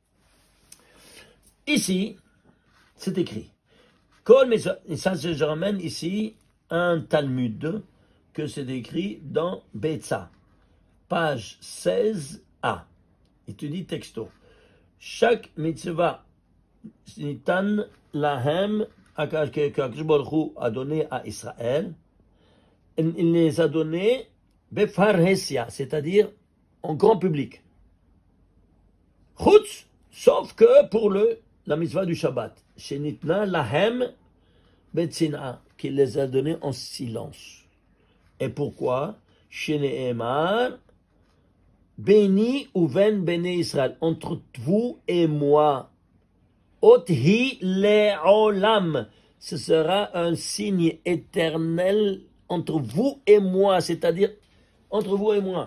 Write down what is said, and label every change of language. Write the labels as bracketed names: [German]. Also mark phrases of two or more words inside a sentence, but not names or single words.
[French] Ici, c'est écrit. Et ça, je ramène ici un Talmud que c'est écrit dans Betsa, page 16a. Il te dit texto. Chaque [Hebrew] מצוה נתן להם [French] qu'Akadosh Baruch Hu a donné à Israël, il les a donnés befarhesia, c'est-à-dire en grand public. Chutz, sauf que pour la mitzvah du Shabbat, [Hebrew] שניתנה להם בצנעה, [French] qu'il les a donnés en silence. Et pourquoi? [Hebrew] שנאמר ביני ובין בני ישראל, entre vous et moi. אות היא לעולם, [French] ce sera un signe éternel entre vous et moi, c'est-à-dire entre vous et moi.